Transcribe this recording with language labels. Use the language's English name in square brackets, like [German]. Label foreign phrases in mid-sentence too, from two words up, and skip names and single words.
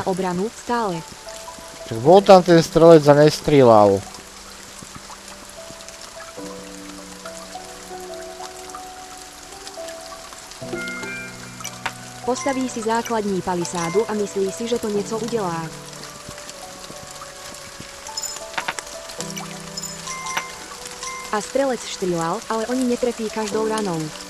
[Slovak] na obranu, stále. Však bol tam ten strelec a nestrieľal. [Czech] Postaví si základní palisádu a myslí si, že to něco udělá. A strelec štrílal, ale oni netrefí každou ranou.